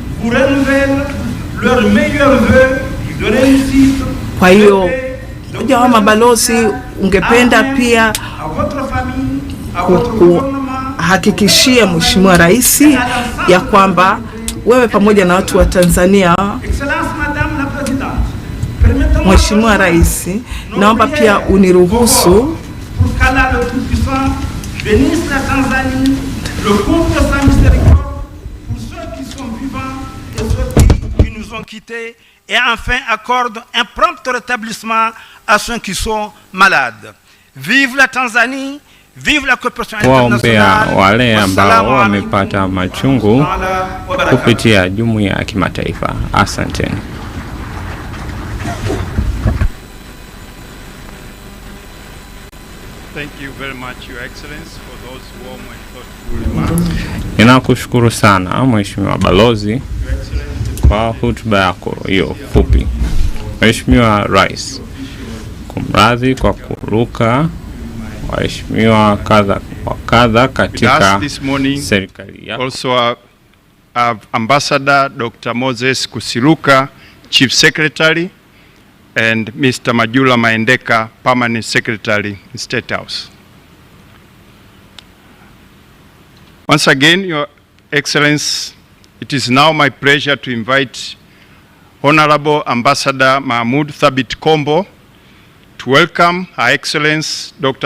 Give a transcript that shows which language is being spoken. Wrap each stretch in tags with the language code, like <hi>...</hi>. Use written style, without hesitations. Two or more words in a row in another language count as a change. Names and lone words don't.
<sw>Kwa hiyo Umoja wa Mabalozi ungependa pia hakikishie Mheshimiwa Rais ya kwamba wewe pamoja na watu wa Tanzania. Mheshimiwa Rais, naomba pia uniruhusu</sw> <fr>et enfin accorde un prompt rétablissement à ceux qui sont malades. Vive la Tanzanie, vive la coopération internationale.</fr> <sw>Wale ambao wamepata machungu kupitia jumuiya ya kimataifa. Asanteni.</sw> <en>Thank you very much, Your Excellency, for those warm and thoughtful remarks.</en> <sw>Ninakushukuru sana Mheshimiwa Balozi kwa hotuba yako hiyo fupi. Mheshimiwa Rais, kumradhi kwa kuruka waheshimiwa kadha katika serikali yako.</sw> <en>Also Ambassador Dr. Moses Kusiluka, Chief Secretary, and Mr. Majula Maendeka, Permanent Secretary in State House. Once again, Your Excellency, it is now my pleasure to invite Honorable Ambassador Mahmoud Thabit Kombo to welcome Her Excellency Dr.</en>